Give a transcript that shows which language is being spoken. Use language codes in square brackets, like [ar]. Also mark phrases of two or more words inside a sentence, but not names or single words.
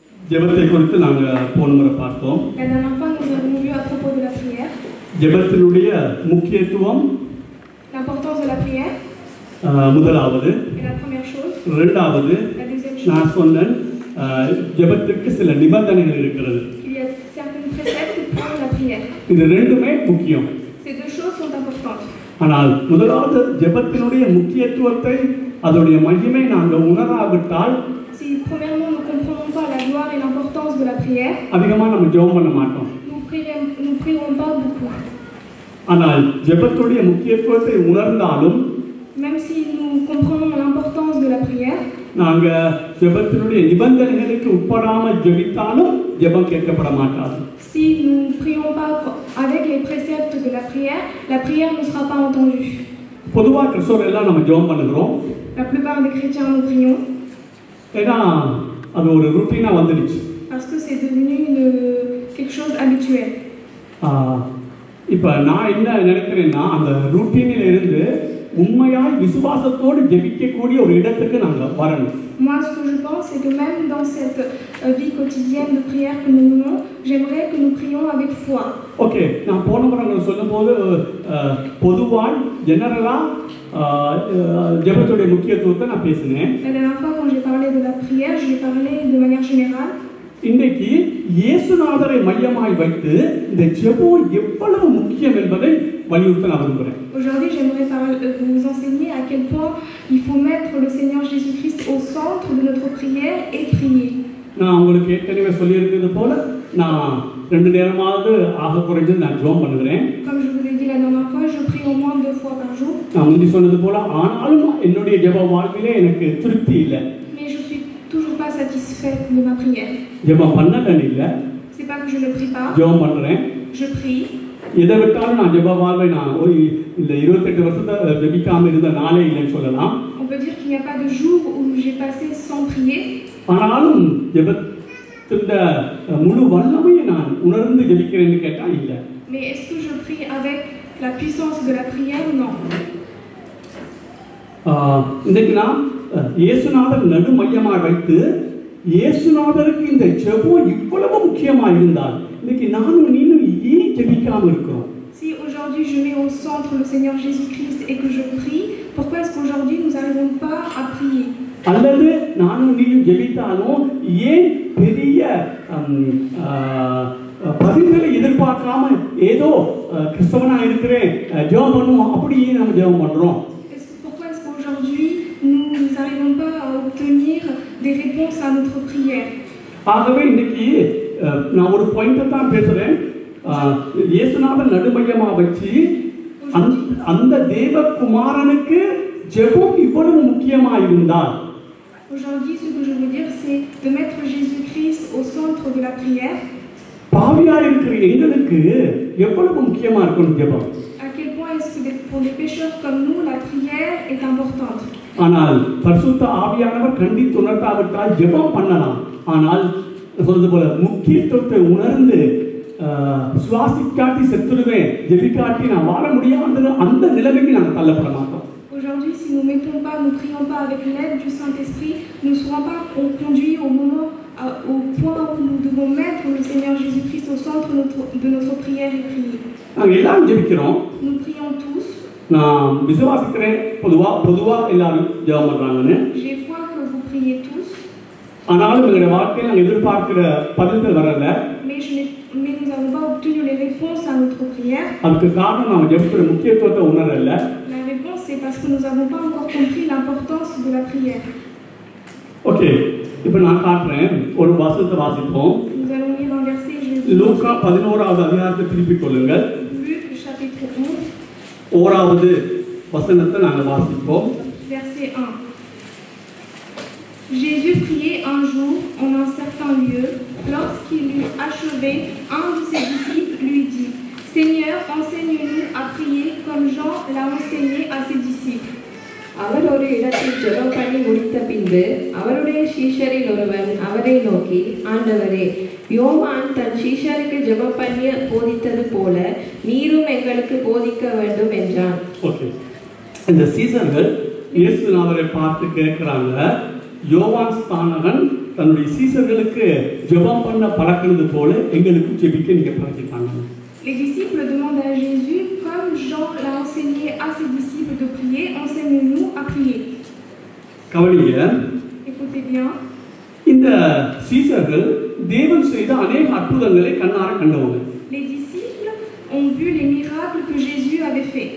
[ta] ஜெபத்தை குறித்து நாங்கள் போன முறை பார்த்தோம். [fr] La dernière fois, nous avons vu à propos de la prière. [ta] ஜெபத்தினுடைய முக்கியத்துவம் [fr] L'importance de la prière. [ta] முதலாவது. [fr] Et la première chose. [ta] இரண்டாவது, [fr] La deuxième chose. [ta] நான் சொன்னேன் ஜெபத்துக்கு சில நிபந்தனைகள் இருக்கிறது. [fr] Il y a certains préceptes pour la prière. [ta] இது ரெண்டுமே முக்கியம். [fr] Ces deux choses sont importantes. [ta] ஆனால் முதலாவது ஜெபத்தினுடைய முக்கியத்துவத்தை அதோடைய மகிமை நாங்கள் உணராவிட்டால் [fr] Si premièrement nous ne comprenons pas la gloire et l'importance de la prière, [ta] அதிகமாக நம்ம ஜெபம் பண்ண மாட்டோம். [fr] nous prierons pas beaucoup. [ta] ஆனால் ஜெபத்துடைய முக்கியத்துவத்தை உணர்ந்தாலும் [fr] Même si nous comprenons l'importance de la prière, [ta] நாங்கள் ஜெபத்தினுடைய நிபந்தனைகளுக்கு உட்படாமல் ஜெபித்தாலும் ஜெபம் கேட்கப்பட மாட்டாது. [fr] si nous ne prions pas avec les préceptes de la prière ne sera pas entendue. [ta] பொதுவாக கிறிஸ்தவர்கள் எல்லாம் நம்ம ஜெபம் பண்ணுகிறோம். [fr] La plupart des chrétiens nous prions. [ta] ஏன்னா அது ஒரு ருட்டீனாக வந்துடுச்சு. [fr] Parce que c'est devenu quelque chose habituel. [ta] இப்போ நான் என்ன நினைக்கிறேன்னா அந்த ருட்டீனில் இருந்து உண்மையாய் விசுவாசத்தோடு ஜெபிக்கக்கூடிய ஒரு இடத்துக்கு நாங்கள் வரணும். [fr] Moi, ce que je pense, c'est que même dans cette vie quotidienne de prière que nous menons, j'aimerais que nous prions avec foi. [ta] ஓகே, நான் போன முறை சொல்லும்போது பொதுவாக ஜெனரலாக ஜெபத்துடைய முக்கியத்துவத்தை நான் பேசினேன். [fr] La dernière fois, quand j'ai parlé de la prière, j'ai parlé de manière générale. [ta] இன்றைக்கு இயேசுநாதரை மையமாய் வைத்து இந்த ஜெபம் எவ்வளவு முக்கியம் என்பதை வலியுறுத்த நான் விரும்புகிறேன். [fr] Aujourd'hui, j'aimerais vous enseigner à quel point il faut mettre le Seigneur Jésus-Christ au centre de notre prière et prier. [ta] நான் உங்களுக்கு ஏற்கனவே சொல்லியிருக்கிறது போல நான் 2 நேரமாவது ஆக குறைஞ்சது நான் ஜெபம் பண்ணுகிறேன். [fr] Comme je vous ai dit la dernière fois, je prie au moins 2 fois par jour. [ta] நான் முந்தி சொன்னது போல ஆனாலும் என்னுடைய ஜெப வாழ்விலே எனக்கு திருப்தி இல்லை. [fr] Mais je suis toujours pas satisfaite de ma prière. [ta] ஜெபம் பண்ணலன்னு இல்லை. [fr] C'est pas que je ne prie pas. [ta] ஜெபம் பண்றேன். [fr] Je prie. [ta] எதை விட்டாலும் நான் ஜெப வாழ்வை நான் ஒரு இந்த 28 வருஷத்தை ஜெபிக்காம இருந்த நாளே இல்லைன்னு சொல்லலாம். [fr] On peut dire qu'il n'y a pas de jour où j'ai passé sans prier. [ta] ஆனாலும் ஜெபத்தின் முழு வல்லமையை நான் உணர்ந்து ஜெபிக்கிறேன்னு கேட்டா இல்லை. [fr] Mais est-ce que je prie avec la puissance de la prière? Non. [ta] இன்னைக்கு நான் இயேசுநாதர் நடுமையமாக வைத்து இயேசுநாதருக்கு இந்த ஜெபம் இவ்வளவு முக்கியமாக இருந்தால் இன்னைக்கு நானும் நீனும் ஏன் ஜெபிக்காம இருக்கிறோம்? [fr] Si aujourd'hui je mets au centre le Seigneur Jésus-Christ et que je prie, pourquoi est-ce qu'aujourd'hui nous n'arrivons pas à prier? [ta] அல்லது நானும் நீயும் ஜெபித்தாலும் ஏன் பெரிய பதில்களை எதிர்பார்க்காம ஏதோ கிறிஸ்தவனா இருக்கிறேன் ஜெபம் பண்ணுவோம் அப்படியே நம்ம ஜெபம் பண்றோம்? [fr] Pourquoi est-ce qu'aujourd'hui nous n'arrivons pas à obtenir des réponses à notre prière? [ta] ஆகவே இன்னைக்கு நான் ஒரு பாயிண்ட்டை தான் பேசுறேன். இயேசுநாதர் நடுமையமா வச்சு அந்த தேவகுமாரனுக்கு ஜெபம் இவ்வளவு முக்கியமா இருந்தால் [fr] Aujourd'hui, ce que je veux dire, c'est de mettre Jésus-Christ au centre de la prière. [ta] பாவியா இருக்கிற எங்களுக்கு எவ்வளவு முக்கியமா இருக்கும் ஜெபம்? [fr] À quel point est-ce que pour des pécheurs comme nous, la prière est importante? [ta] ஆனால் பரிசுத்த ஆவியானவர் கண்டித்து உணர்த்தாவிட்டால் ஜெபம் பண்ணலாம். ஆனால் சொல்றது போல முக்கியத்துவத்தை உணர்ந்து சுவாசிக்காட்டி செத்துடுவேன் ஜெபிக்காட்டி நான் வாழ முடியாத அந்த நிலைமைக்கு நாங்கள் தள்ளப்பட மாட்டோம். [fr] Aujourd'hui, si nous ne prions pas avec l'aide du Saint-Esprit, nous ne serons pas conduits au point où nous devons mettre le Seigneur Jésus-Christ au centre de notre prière et prier. [ta] நாங்கள் எல்லாரும் ஜெபிக்கிறோம். [fr] Nous prions tous. [ta] நான் விசுவாசிக்கிறேன் பொதுவா எல்லாரும் ஜெபம் பண்றாங்கன்னு. [fr] J'ai foi que vous priez tous. [ta] ஆனாலும் எங்களுடைய வாழ்க்கையில் நாங்கள் எதிர்பார்க்கிற பதில்கள் வரல. [fr] Mais nous n'avons pas obtenu les réponses à notre prière. [ta] அதுக்கு காரணம் நாம் ஜெபிக்கிற முக்கியத்துவத்தை உணரல. [fr] La réponse c'est parce que nous n'avons pas encore compris l'importance de la prière. [ta] ஓகே, இப்போ நான் காட்டுறேன் ஒரு வசனத்தை வாசிப்போம். [fr] Nous allons lire un verset. [ta] லூக்கா 11வது அதிகாரத்தை திருப்பிக் கொள்ளுங்கள். [fr] Luc chapitre 11. [ta] 1வது வசனத்தை நாங்கள் வாசிப்போம். [fr] Verset 1. Jésus priait un jour en un certain lieu. Lorsqu'il eut achevé, un de ses disciples lui dit: Seigneur, enseigne-nous à prier comme Jean l'a enseigné à ses disciples. [ta] அவர் ஒரு இடத்தில் ஜெபம் பண்ணி முடித்த பின்பு அவருடைய சீஷரில் ஒருவன் அவரை நோக்கி, ஆண்டவரே, யோவான் தன் சீஷருக்கு ஜெபம் பண்ணி போதித்தது போல நீரும் எங்களுக்கு போதிக்க வேண்டும் என்றான். ஓகே, இந்த சீஷர்கள் இயேசுநாதரை பார்த்து கேட்கிறாங்க, யோவான் ஸ்நானகன் தன்னுடைய சீசர்களுக்கு ஜெபம் பண்ண பழக்கினது போல எங்களுக்கு ஜெபிக்க நீங்க பழக்கிட்டாங்க. [fr] Les disciples demandent à Jésus, comme Jean l'a enseigné à ses disciples de prier, enseigne-nous à prier. [ta] கவனிங்க, [fr] Écoutez bien, [ta] இந்த சீசர்கள் தேவன் செய்த அநேக அற்புதங்களை கண்ணார கண்டவங்க. [fr] les disciples ont vu les miracles que Jésus avait faits.